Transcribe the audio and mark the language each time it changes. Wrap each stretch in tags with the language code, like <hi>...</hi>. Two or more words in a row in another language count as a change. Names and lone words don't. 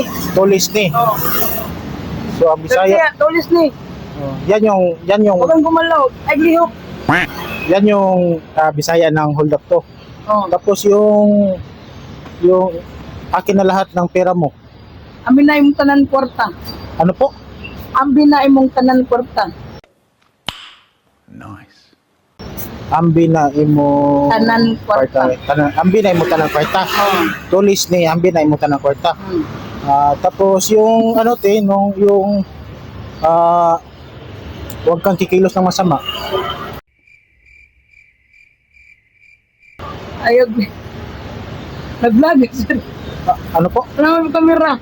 <ceb>Tolis ni. Oh.</ceb> <tl>So ang Bisaya,</tl> <ceb>Kaya, tolis ni.</ceb> <tl>yan yung Huwag kang gumalaw. Ay, lihok. yan yung Bisaya ng</tl> <en>hold up</en> <tl>to. Oh. Tapos yung akin na lahat ng pera mo.</tl> <ceb>Ambi na imong tanan kwarta.</ceb> <tl>Ano po?</tl> <ceb>Ambi na imong tanan kwarta.</ceb> <en>Nice.</en> <ceb>Ambi na imo Tanan kwarta. ambi na imo tanan kwarta. Oh. Tulis ni ambi na imo tanan kwarta. Hmm.</ceb> <tl>Tapos yung ano te nung yung huwag kang kikilos ng masama. Ayog. Nag-vlog. Sir. Ano po?</tl> <ceb>Wala mo kamera.</ceb>